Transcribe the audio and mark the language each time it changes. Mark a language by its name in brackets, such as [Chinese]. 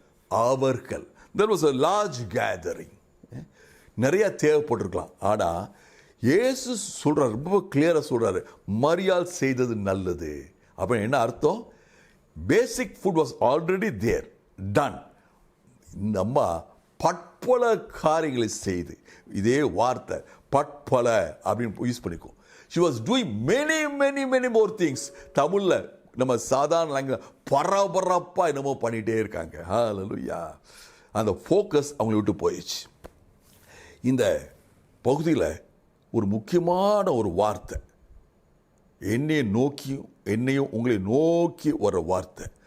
[Tamil] அவர்கள் [English] there was a large gathering. [Tamil] நிறைய தேவைப்பட்டிருக்கலாம். ஆனா இயேசு சொல்றாரு, ரொம்ப கிளியரா சொல்றாரு, மரியாள் செய்தது நல்லது. அப்ப என்ன அர்த்தம்? [English] Basic food was already there, done. [Tamil] இந்த அம்மா பற்பல காரியங்களை செய்து, இதே வார்த்தை பற்பல அப்படின்னு யூஸ் பண்ணிக்கும். [English] she was doing many more things. [Tamil] தமிழ்ல நம்ம சாதாரண லாங்குவேஜ் பரபரப்பா என்னமோ பண்ணிட்டே இருக்காங்க. ஹல்லேலூயா. அந்த ஃபோக்கஸ் அவங்களை விட்டு போயிடுச்சு. இந்த பகுதியில் ஒரு முக்கியமான ஒரு வார்த்தை, என்னையும் உங்களை நோக்கி வர வார்த்தை.